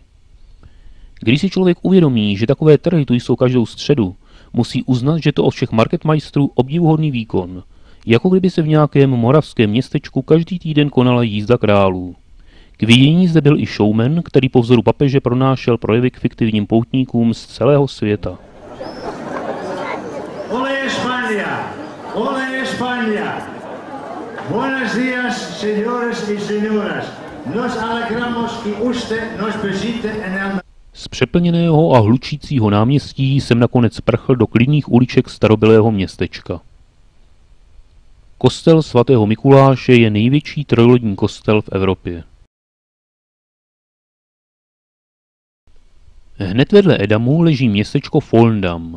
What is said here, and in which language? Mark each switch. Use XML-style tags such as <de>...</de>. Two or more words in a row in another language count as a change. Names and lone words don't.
<cs>Když si člověk uvědomí, že takové trhy tu jsou každou středu, musí uznat, že to od všech marketmajstrů obdivuhodný výkon, jako kdyby se v nějakém moravském městečku každý týden konala jízda králů. K vidění zde byl i showman, který po vzoru papeže pronášel projevy k fiktivním poutníkům z celého světa.</cs> <es>Hola España! Buenos días, señores y señoras. Nos alegramos que usted nos visite en el...</es> <cs>Z přeplněného a hlučícího náměstí jsem nakonec prchl do klidných uliček starobylého městečka. Kostel svatého Mikuláše je největší trojlodní kostel v Evropě. Hned vedle Edamu leží městečko Volendam.</cs>